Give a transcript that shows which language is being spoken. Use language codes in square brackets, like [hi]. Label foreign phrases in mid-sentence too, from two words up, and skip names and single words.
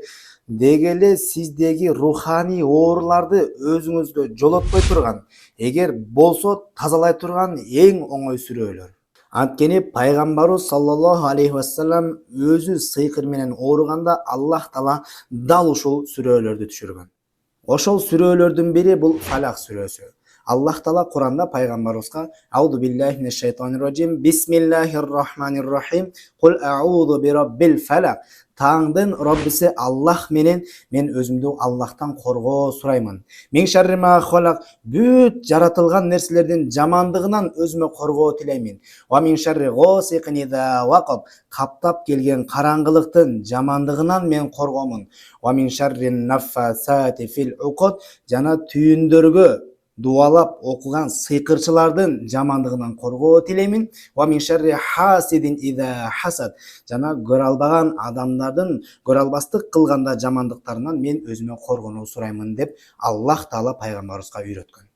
[ky] Дегеле сиздеги руханий ооруларды өзүңүзгө жолотпой турган, эгер болсо тазалай турган эң оңой сүрөлөр. Анткени пайгамбарыбыз [ar] صلى الله عليه وسلم [ky] өзү сыйкыр менен ооруганда Аллах Таала дал ушул сүрөлөрдү түшүргөн. Ошол сүрөлөрдүн бири бул Фалак сүрөсү. Аллах Таала Куранда пайгамбарыбызга [ar] أعوذ بالله من الشيطان الرجيم بسم الله الرحمن الرحيم قل أعوذ برب الفلق. [ky] Таңдын Роббиси Аллах менен мен өзүмдү Аллахтан коргоо сураймын. [ar] من شر ما خلق, [ky] бүт жаратылган нерселердин жамандыгынан өзүмө коргоо тилеймин. [ar] ومن شر غاسق إذا وقب. [ky] Каптап келген караңгылыктын жамандыгынан мен коргомун. [ar] ومن شر النفاثات في العقد. [ky] Жана түйүндөргө дуалап окуган сыйкырчылардын жамандыгынан коргоо тилеймин. [ar] ومن شر حاسد إذا حسد. [ky] Жана көрө албаган адамдардын көрө албастык кылганда жамандыктарынан мен өзүмө коргонуу сураймын деп Аллах Таала пайгамбарыбызга үйрөткөн.